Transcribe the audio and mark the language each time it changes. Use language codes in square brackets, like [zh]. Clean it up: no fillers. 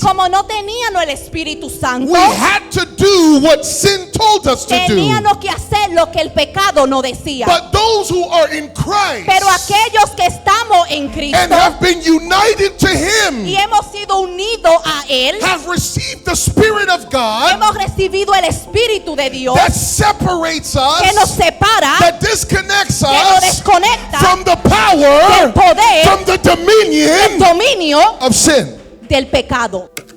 [es] como no teníamos el Espíritu Santo, [en] we had to do what sin told us to do. [es] teníamos que hacer lo que el pecado nos decía. [en] But those who are in Christ [es] Pero aquellos que estamos en [en] and [es] Cristo [en] have been united to Him [es] y hemos sido unidos a Él, [en] have received the Spirit of God [es] hemos recibido el Espíritu de Dios [en] that separates [es] que nos [en] us, [es] separa, [en] that disconnects [es] que nos desconecta [en] from the [es] del poder, [en] from the [es] del [en] dominion [es] dominio [en] of sin. [es] del pecado.